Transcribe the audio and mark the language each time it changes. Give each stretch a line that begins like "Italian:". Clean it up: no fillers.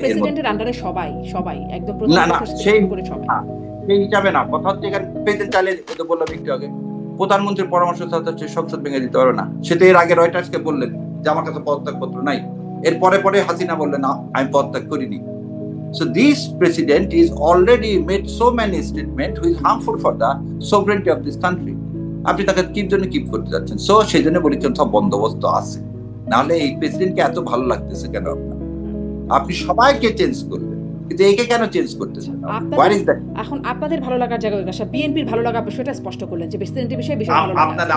Bangla: প্রেসিডেন্টের আন্ডারে সবাই একদম না সেই হিসাবে না। কথা হচ্ছে এখানে প্রেসিডেন্ট চাইলে, ওদের বললাম একটু আগে, প্রধানমন্ত্রীর পরামর্শ ছাড়া হচ্ছে সংসদ ভেঙে দিতে পারবে না। সেটা এর আগে রয়টার্সকে বললেন যে আমার কাছে পদত্যাগ পত্র নাই। এর পরে হাসিনা বললেন না, আমি পদত্যাগ করিনি।
English: So this president is already made so many statements which is harmful for the sovereignty of this country.
Bangla: আপনি তাকে কিপ করতে যাচ্ছেন। সো সেই জন্য বলেছেন সব বন্দোবস্ত আছে, নাহলে এই প্রেসিডেন্টকে এত ভালো লাগতেছে কেন আপনার? আপনি সবাইকে চেঞ্জ করলেন, কিন্তু একে কেন চেঞ্জ করতেছেন? এখন আপনাদের ভালো লাগার জায়গায় আসা, বিএনপির ভালো লাগা বিষয়টা স্পষ্ট করলেন যে প্রেসিডেন্টের বিষয়ে ভালো লাগা।